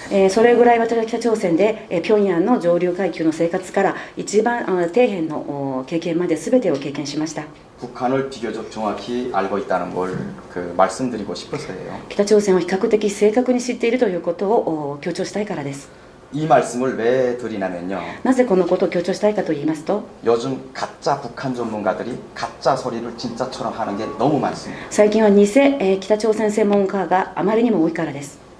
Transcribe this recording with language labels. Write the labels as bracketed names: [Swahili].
[Japanese] それぐらい私は北朝鮮で平壌の上流階級の生活から一番底辺の経験まで全てを経験しました。 [Korean] 북한을 비교적 정확히 알고 있다는 걸 말씀드리고 싶어서예요. [Japanese] 北朝鮮を比較的正確に知っているということを強調したいからです。 [Korean] 이 말씀을 왜 드리냐면요. [Japanese] なぜこのことを強調したいかと言いますと、 [Korean] 요즘 가짜 북한 전문가들이 가짜 소리를 진짜처럼 하는 게 너무 많습니다. [Japanese] 最近は偽北朝鮮専門家があまりにも多いからです。